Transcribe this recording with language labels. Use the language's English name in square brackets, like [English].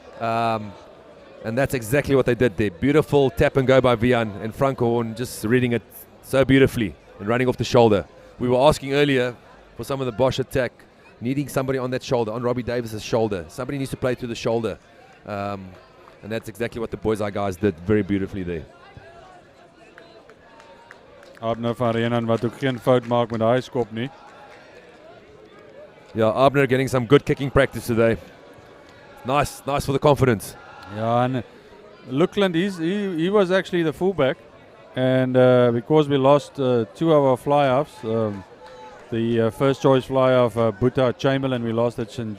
[English] And that's exactly what they did there. Beautiful tap and go by Wian, and Franco Horn just reading it so beautifully and running off the shoulder. We were asking earlier for some of the Bosch attack, needing somebody on that shoulder, on Robbie Davis's shoulder. Somebody needs to play through the shoulder. And that's exactly what the Boys Eye guys did very beautifully there. [Afrikaans] Abner van Reenen wat ook geen fout maak met daai skop nie. [English] Yeah, Abner getting some good kicking practice today. Nice for the confidence. Ja, and Luckland, he was actually the fullback. And because we lost 2 of our fly-offs, the first choice fly-off, Buta Chamberlain, we lost at St.